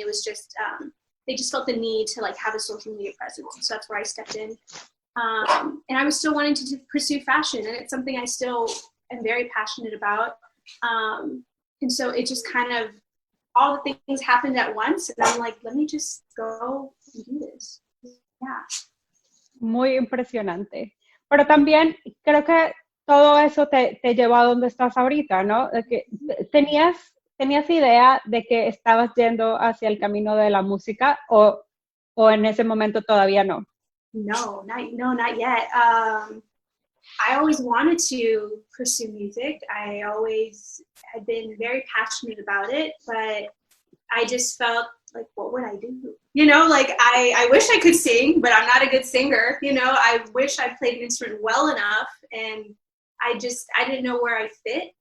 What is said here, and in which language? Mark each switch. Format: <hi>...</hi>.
<en>It was just, they just felt the need to like have a social media presence. So that's where I stepped in. And I was still wanting to pursue fashion, and it's something I still am very passionate about. And so it just kind of, all the things happened at once, and I'm like, let me just go and do this. Yeah.</en> <es>Muy impresionante. Pero también creo que todo eso te llevó a donde estás ahorita, ¿no? De que tenías idea de que estabas yendo hacia el camino de la música, o en ese momento todavía no?</es> <en>No, not yet. I always wanted to pursue music. I always had been very passionate about it, but I just felt like, what would I do? You know, like I wish I could sing, but I'm not a good singer. You know, I wish I played an instrument well enough, and I didn't know where I fit.</en>